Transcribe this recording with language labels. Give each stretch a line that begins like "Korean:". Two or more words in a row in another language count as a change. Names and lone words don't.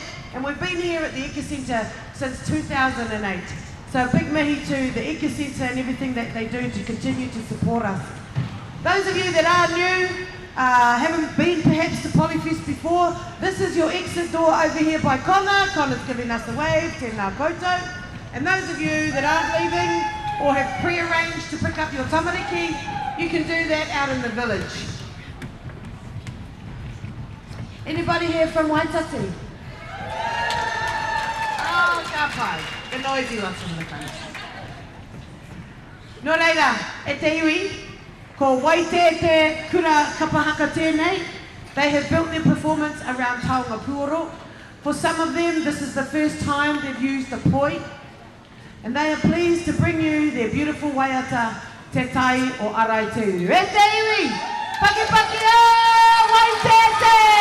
English: And we've been here at the Eka Centre since 2008. So a big mihi to the Eka Centre and everything that they do to continue to support us. Those of you that are new, haven't been perhaps to Polyfest before, this is your exit door over here by Connor. Connor's giving us a wave,
Māori: tēnā koutou.
English: And those of you that aren't leaving or have pre-arranged to pick up your tamariki, you can do that out in the village. Anybody here from Waitati?
Māori: Oh, ka pai.
English: The noisy ones in the front.
Māori: No reira, e te iwi, ko Waitete kura kapahaka tēnei.
English: They have built their performance around
Māori: Taonga Puoro.
English: For some of them, this is the first time they've used the poi. And they are pleased to bring you their beautiful waiata, Te Tai o Arai Te Uru.
Māori: E te iwi, paki paki o Waitete!